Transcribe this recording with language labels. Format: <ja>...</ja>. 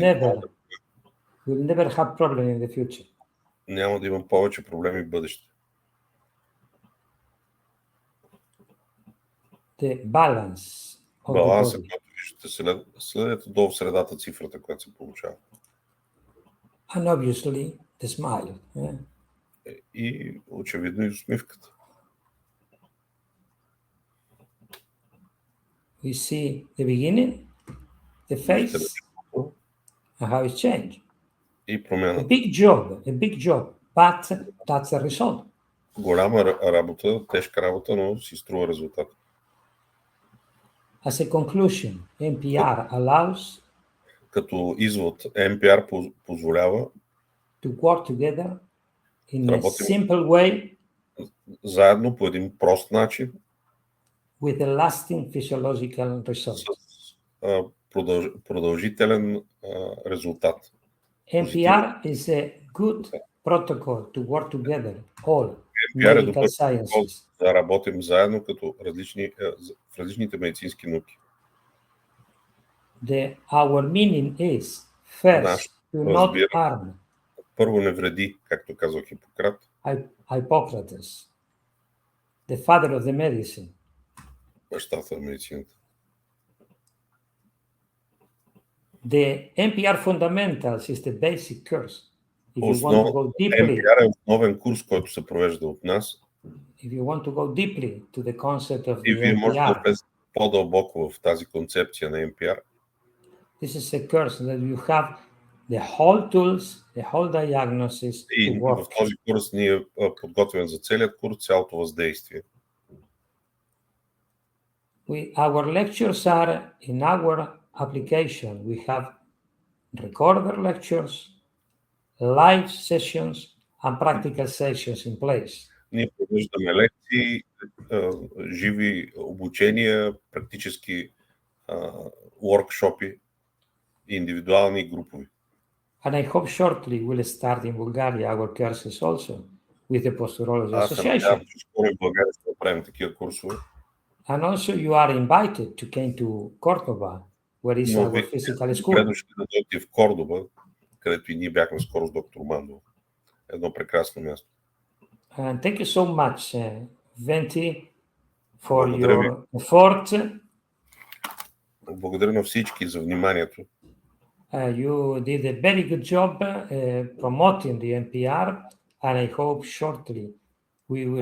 <en>will never have problem in the future.</en> <bg>няма да има повече проблеми в бъдеще.</bg> <en>The balance of</en> <bg>Баланса,</bg> <en>the body.</en> <bg>който виждате, следете долу в средата цифрата, която се получава.</bg> <en>And obviously the smile. Yeah?</en> <bg>И очевидно и усмивката.</bg> <en>We see the beginning, the face, and how it's changed.</en> <bg>И промяната.</bg> <en>A big job. but that's the result.</en> <bg>Голяма работа, тежка работа, но си струва резултат.</bg> <en>As a conclusion, M.P.R allows</en> <bg>Като извод, M.P.R позволява</bg> <en>to work together in a</en> <bg>работим</bg> <en>simple way</en> <bg>заедно по един прост начин</bg> <en>with a lasting physiological result.</en> <bg>с продължителен резултат.</bg> <en>M.P.R is a good protocol to work together, all</en> <bg>M.P.R е</bg> <en>medical</en> <bg>добър</bg> <en>sciences.</en> <bg>да работим заедно като в различните медицински науки.</bg> <en>Our meaning is first to not</en> <bg>разбиране.</bg> <en>harm</en> <bg>Първо не вреди, както казва Хипократ.</bg> <en>Hippocrates, the father of the medicine.</en> <bg>Бащата на медицината.</bg> <en>The M.P.R fundamentals is the basic course. If you want to go deeply,</en> <bg>M.P.R е основен курс, който се провежда от нас.</bg> <en>if you want to go deeply to the concept of</en> <bg>И</bg> <en>the</en> <bg>вие можете да</bg> <en>M.P.R,</en> <bg>влезете по-дълбоко в тази концепция на M.P.R.</bg> <en>this is a course that you have the whole tools, the whole diagnosis to</en> <bg>И в</bg> <en>work.</en> <bg>този курс ние подготвяме за целият курс цялото въздействие.</bg> <en>Our lectures are in our application. We have recorder lectures, live sessions, and practical sessions in place.</en> <bg>Ние провеждаме лекции, живи обучения, практически workshopи, индивидуални и групови.</bg> <en>And I hope shortly we'll start in Bulgaria our courses also with the Posturology</en> <bg>Аз се надявам,</bg> <en>Association.</en> <bg>че скоро в България ще направим такива курсове.</bg> <en>And also you are invited to come to Cordoba, where is</en> <bg>Но</bg> <en>our</en> <bg>вие</bg> <en>physical</en> <bg>добре</bg> <en>school.</en> <bg>дошли да дойдете в Кордоба, където и ние бяхме скоро с доктор Мандо. Едно прекрасно място.</bg> <en>And thank you so much, Venti, for</en> <bg>Благодаря ви.</bg> <en>your effort.</en> <bg>Благодаря на всички за вниманието.</bg> <en>You did a very good job promoting the M.P.R, and I hope shortly we will</en>